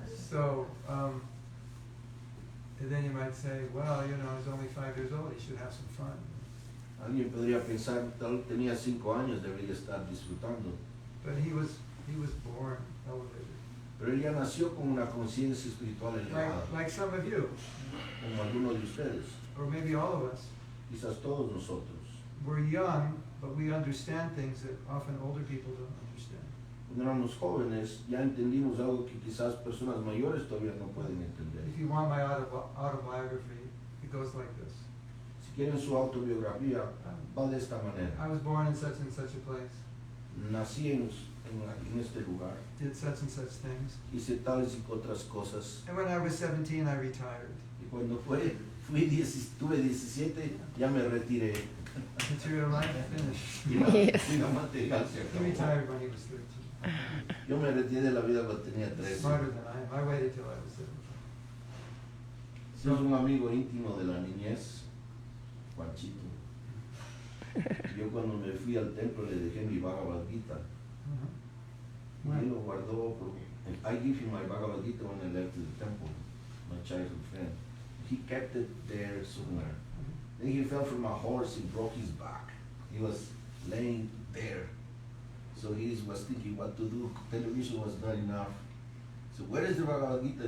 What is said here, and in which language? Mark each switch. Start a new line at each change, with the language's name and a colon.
English: So, and then you might say, well, you know, he's only 5 years old, he should have some fun.
Spanish: Alguien podría pensar, tal tenía 5 años, debería estar disfrutando.
English: But he was born elevated.
Spanish: Pero él ya nació con una conciencia espiritual elevada,
English: Like some of you,
Spanish: como algunos de ustedes,
English: or maybe all of us,
Spanish: quizás todos nosotros.
English: we're young, but we understand things that often older people don't understand.
Spanish: Cuando éramos jóvenes, ya entendimos algo que quizás personas mayores todavía no pueden entender.
English: If you want my autobiography, it goes like this.
Spanish: Si quieren su autobiografía, va de esta manera.
English: I was born in such and such a place,
Spanish: Nací en este lugar,
English: did such and such things,
Spanish: hice tales y otras cosas.
English: and when I was 17, I retired.
Spanish: Y cuando tuve 17, ya me retiré.
English: Material life finished.
Spanish: Y la
English: Yes.
Spanish: vida material se
English: He
Spanish: acabó.
English: retired when he was 13.
Spanish: Yo me retiré de la vida cuando tenía 13.
English: Smarter than I am. I waited till I was 17.
Spanish: Es un amigo íntimo de la niñez, Juanchito. Yo cuando me fui al templo le dejé mi Bhagavad Gita. Y él lo guardó.
English: I give him my Bhagavad Gita when I left the temple, my childhood friend. He kept it there somewhere. Then he fell from a horse and broke his back. He was laying there. So he was thinking what to do. Television was not enough. So where is the Bhagavad Gita?